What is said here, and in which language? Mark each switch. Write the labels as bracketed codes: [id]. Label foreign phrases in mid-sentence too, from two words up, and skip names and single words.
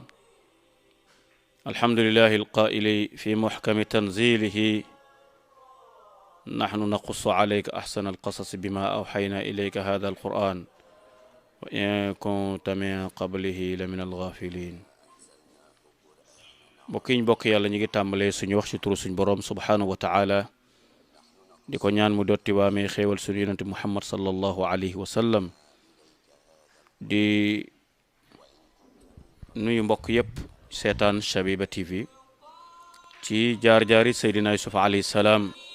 [ar] الحمد لله القائل في محكم تنزيله نحن نقص عليك أحسن القصص بما أوحينا إليك هذا القرآن وإن كنت من قبله لمن الغافلين. [wo] bokk yàlla ñu ngi tàmbalee suñu wax ci turu suñu borom [ar] سبحانه وتعالى [wo] di ko ñaan mu dotti waamee xéewal suñu yonente Muhammad [ar] صلى الله عليه وسلم [wo] di nuyu mbokk yépp seetaan Shabiba TV ci jaar-jaari Seydina Yusuf [ar] عليه السلام.